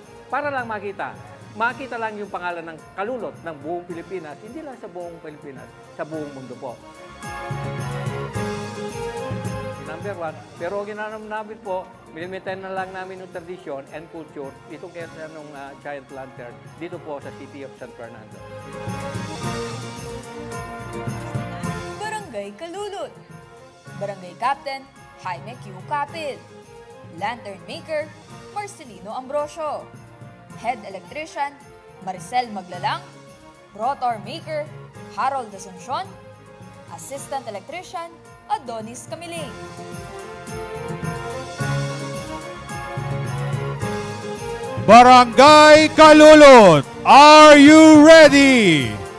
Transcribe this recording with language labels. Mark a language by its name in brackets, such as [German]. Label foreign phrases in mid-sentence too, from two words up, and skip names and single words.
[Filipino] Para lang makita lang yung pangalan ng Kalulot ng buong Pilipinas, hindi lang sa buong Pilipinas, sa buong mundo po. Number 1, pero ginanam namin po, minimitain na lang namin yung [English] tradition and culture [Filipino] dito kaya ng Giant Lantern dito po sa City of San Fernando. Barangay Kalulot. Barangay Captain Jaime Q. Capil. [English] Lantern Maker Marcelino Ambrosio. Head Electrician, Maricel Maglalang, Rotor Maker, Harold Asuncion, Assistant Electrician, Adonis Camiling. [Filipino] Barangay Kalulot, [English] are you ready?